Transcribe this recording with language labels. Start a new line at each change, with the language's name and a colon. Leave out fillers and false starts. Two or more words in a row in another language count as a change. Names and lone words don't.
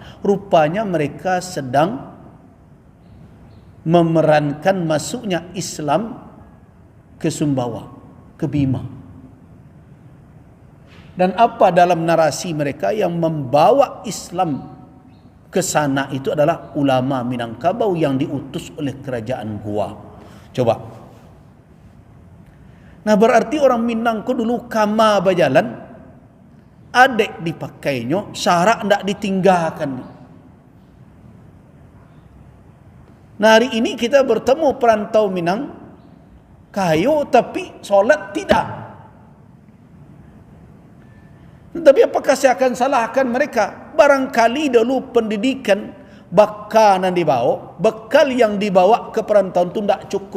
Indonesian: Rupanya mereka sedang memerankan masuknya Islam ke Sumbawa, ke Bima. Dan apa dalam narasi mereka yang membawa Islam ke sana itu adalah ulama Minangkabau yang diutus oleh kerajaan Goa.
Minangkabau: Coba. Nah, berarti orang Minangko dulu kama bajalan, adek dipakainya, syarak ndak ditinggalkan.
Indonesian: Nah, hari ini kita bertemu perantau Minang, kayu tapi solat tidak. Tapi apakah saya akan salahkan mereka? Barangkali dulu pendidikan bekal yang dibawa ke perantauan itu tidak cukup.